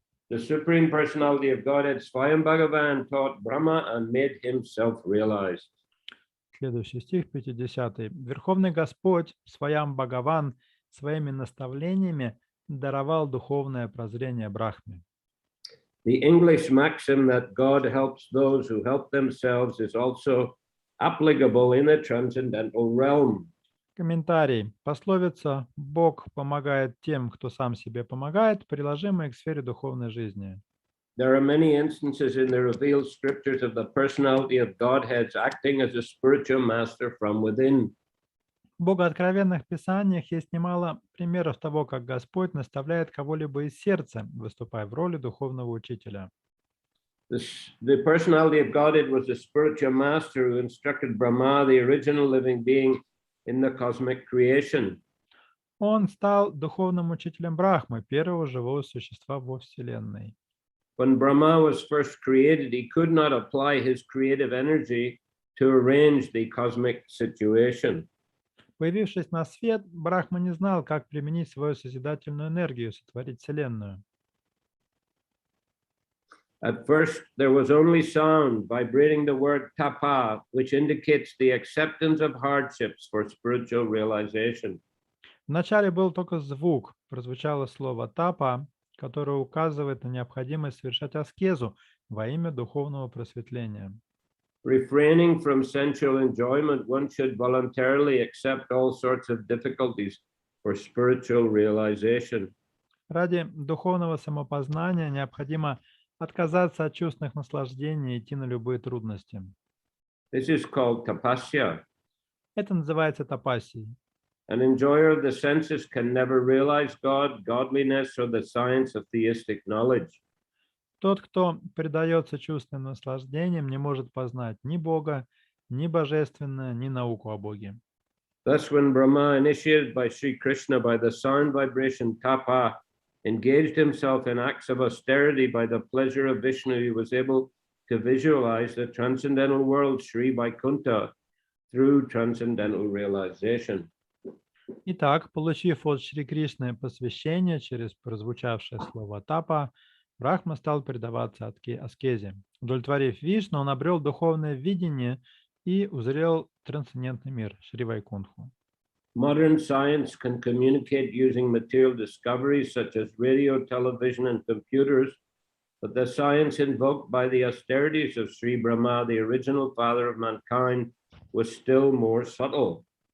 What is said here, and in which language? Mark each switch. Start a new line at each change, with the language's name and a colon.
English: The Supreme Personality of Godhead, Swayam Bhagavan, taught Brahma and made himself realized.
Russian: Следующий стих, 50. Верховный Господь, Сваям Бхагаван, своими наставлениями даровал духовное прозрение Брахме.
English: The English maxim that God helps those who help themselves is also applicable in the transcendental realm.
Russian: Комментарий. Пословица «Бог помогает тем, кто сам себе помогает», приложимая к сфере духовной жизни.
English: There are many instances in the revealed scriptures of the personality of Godheads acting as a spiritual master from within.
Russian: В богооткровенных писаниях есть немало примеров того, как Господь наставляет кого-либо из сердца, выступая в роли духовного учителя.
English: The personality of Godhead was a spiritual master who instructed Brahma, the original living being, in the cosmic creation.
Russian: Он стал духовным учителем Брахмы, первого живого существа во Вселенной.
English: When Brahma was first created, he could not apply his creative energy to arrange the cosmic situation.
Russian: Появившись на свет, Брахма не знал, как применить свою созидательную энергию, сотворить Вселенную.
English: At first, there was only sound vibrating the word tapa, which indicates the acceptance of hardships for spiritual realization.
Russian: Вначале был только звук, прозвучало слово «тапа», которое указывает на необходимость совершать аскезу во имя духовного просветления.
English: Refraining from sensual enjoyment, one should voluntarily accept all sorts of difficulties for spiritual realization.
Russian: Ради духовного самопознания необходимо отказаться от чувственных наслаждений и идти на любые трудности.
English: This is called tapasya.
Russian: Это называется тапассией.
English: An enjoyer of the senses can never realize God, godliness, or the science of theistic knowledge.
Russian: Тот, кто предается чувственным наслаждениям, не может познать ни Бога, ни божественное, ни науку о Боге.
English: Thus, when Brahma, initiated by Sri Krishna by the sound vibration tapa, engaged himself in acts of austerity by the pleasure of Vishnu, he was able to visualize the transcendental world, Sri Vaikuntha, through transcendental realization.
Russian: Итак, получив от Шри Кришны посвящение через прозвучавшее слово «тапа», Брахма стал предаваться аскезе. Удовлетворив Вишну, он обрел духовное видение и узрел трансцендентный мир, Шри Вайкунтху.
English: Modern science can communicate using material discoveries such as radio, television, and computers, but the science invoked by the austerities of Sri Brahma, the original father of mankind, was still more subtle.